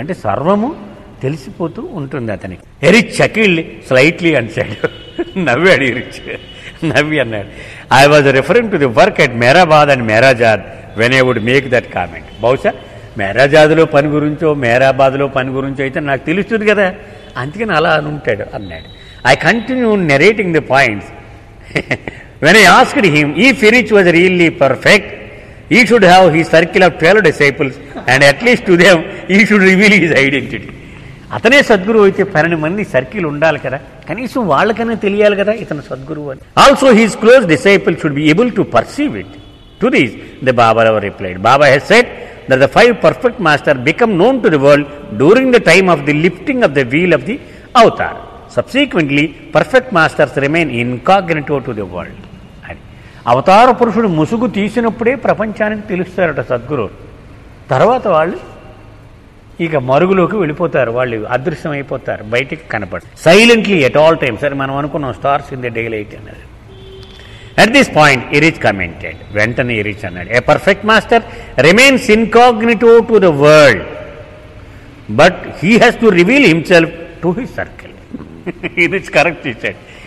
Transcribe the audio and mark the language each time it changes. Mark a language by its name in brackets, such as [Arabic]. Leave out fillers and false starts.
[Telugu] అంటే సర్వము తెలిసిపోతూ ఉంటుంది అతనికి. [English] Erich chuckled slightly [Telugu] అన్సాడు. నవ్వాడు ఎరిచ్. నవ్వి అన్నాడు, [English] I was referring to the work at Meherabad and Meherazad when I would make that comment. [Telugu] బహుశా మెహరాజాద్లో పని గురించో మెహరాబాద్లో పని గురించో అయితే నాకు తెలుస్తుంది కదా, అందుకని అలా అని ఉంటాడు అన్నాడు. [English] I continue narrating the points. When I asked him if Erich was really perfect, he should have his circle of 12 disciples and at least to them he should reveal his identity. [Telugu] అతనే సద్గురువు అయితే 12 మంది circle ఉండాలి కదా, కనీసం వాళ్ళకైనా తెలియాలి కదా ఇతను సద్గురువు అని. [English] Also his close disciple should be able to perceive it. To this the Baba replied, Baba has said that the 5 perfect masters become known to the world during the time of the lifting of the wheel of the avatar. Subsequently, perfect masters remain incognito to the world. [Telugu] అవతార పురుషుడు ముసుగు తీసినప్పుడే ప్రపంచానికి తెలుస్తారట సద్గురు. తర్వాత వాళ్ళు ఇక మరుగులోకి వెళ్ళిపోతారు, వాళ్ళు అదృశ్యమైపోతారు, బయటికి కనపడతారు [English] Silently at all times. [Telugu] సరే మనం అనుకున్నాం [English] stars in the daylight [Telugu] అన్నది. [English] at this point Erich commented, [Telugu] వెంటనే ఎరిచ్ అన్నాడు, [English] A perfect master remains incognito to the world but he has to reveal himself to his circle. Erich correct [Telugu] ఇచ్చాడు.